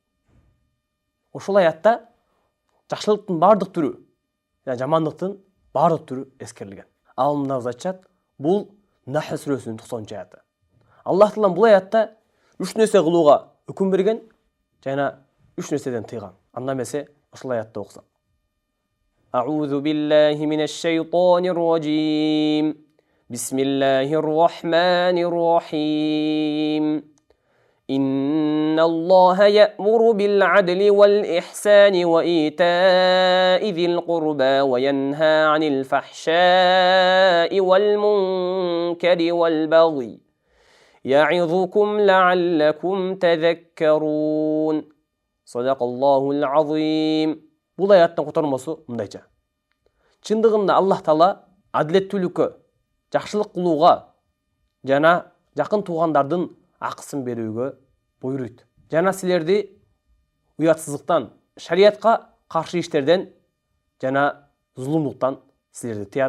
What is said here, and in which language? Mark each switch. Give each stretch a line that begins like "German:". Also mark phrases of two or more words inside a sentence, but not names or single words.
Kyrgyz: Ошол аятта жакшылыктын бардык түрү жана жамандыктын бардык түрү эскерилген. Алымдарыбыз айтышат, бул Нахл сүрөсүнүн 90 аяты. Аллах Таала бул аятта 3 нерсе кылууга өкүм берген жана 3 нерседен тыйган. Анда эмесе ошол аятты окусак.
Arabic: أعوذ بالله من الشيطان الرجيم. بسم الله الرحمن الرحيم. إن الله يأمر بالعدل والإحسان وإيتاء ذي القربى وينهى عن الفحشاء والمنكر والبغي يعظكم لعلكم تذكرون صدق الله العظيم.
Kyrgyz: Бұл аяттың котормосу мындайча. Чындыгында Аллах Таала адилеттүүлүккө, жакшылык кылууга жана жакын туугандардын акысын берүүгө буйруйт. Жана силерди уятсыздыктан, шариятка каршы иштерден жана зулумдуктан силерди тыят.